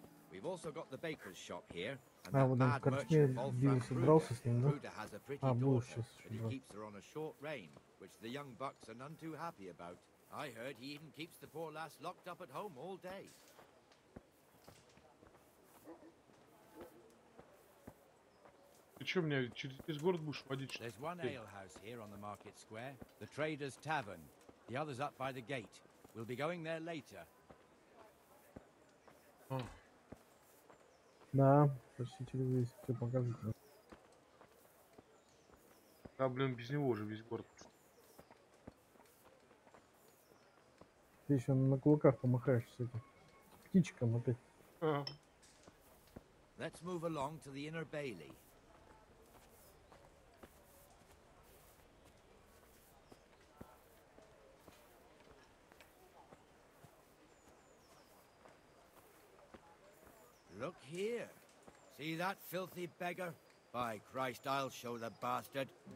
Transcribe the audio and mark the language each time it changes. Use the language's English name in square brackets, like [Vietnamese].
[English] We've also got the baker's shop here. [Russian] А, вот он в корчме бился, дрался с ним, да? А, был сейчас. [English] But he keeps her on a short rein, which the young bucks are none too happy about. I heard he even keeps the poor lass locked up at home all day. [Russian] Ты что, меня через весь город будешь водить? Что [English] There's one alehouse here on the market square, the Traders' Tavern. The other's up by the gate. We'll be going there later. [Russian] Да, почти через весь, все показывает. Да, блин, без него уже весь город. Ты еще на кулаках помахаешь с этим птичком опять. [English] Let's move along to the inner bailey. Look here. See that filthy beggar? By Christ, I'll show the bastard.